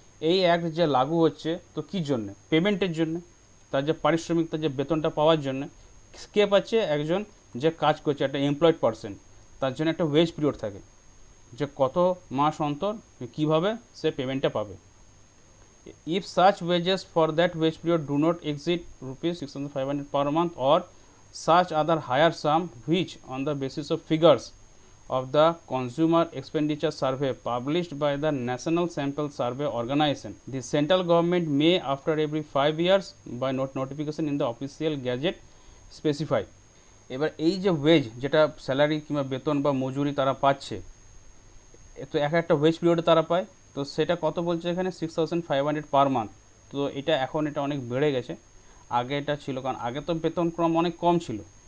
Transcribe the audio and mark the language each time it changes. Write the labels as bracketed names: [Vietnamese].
[Bangla] এই অ্যাক্ট যে লাগু হচ্ছে, তো কী জন্যে, পেমেন্টের জন্য, তার যে পারিশ্রমিক, তার যে বেতনটা পাওয়ার জন্য। কে পাচ্ছে, একজন যে কাজ করছে, একটা এমপ্লয়েড পার্সন, তার জন্য একটা ওয়েজ পিরিয়ড থাকে, যে কত মাস অন্তর কীভাবে সে পেমেন্টটা পাবে। [English] If such wages for that wage period do not exceed ₹6,500 per month or such other higher sum which on the basis of figures of the consumer expenditure survey published by the National Sample Survey Organization, the central government may after every 5 years by notification in the official gazette specify। [Bangla] এবার এই যে wedge, যেটা salary কিংবা বেতন বা মজুরি তারা পাচ্ছে, তো একটা ওয়েজ পিরিয়ডে তারা পায়, তো সেটা কত বলছে এখানে, 6,500 পার মান্থ। তো এটা এখন এটা অনেক বেড়ে গেছে, আগে এটা ছিল, কারণ আগে তো বেতন ক্রম অনেক কম ছিল।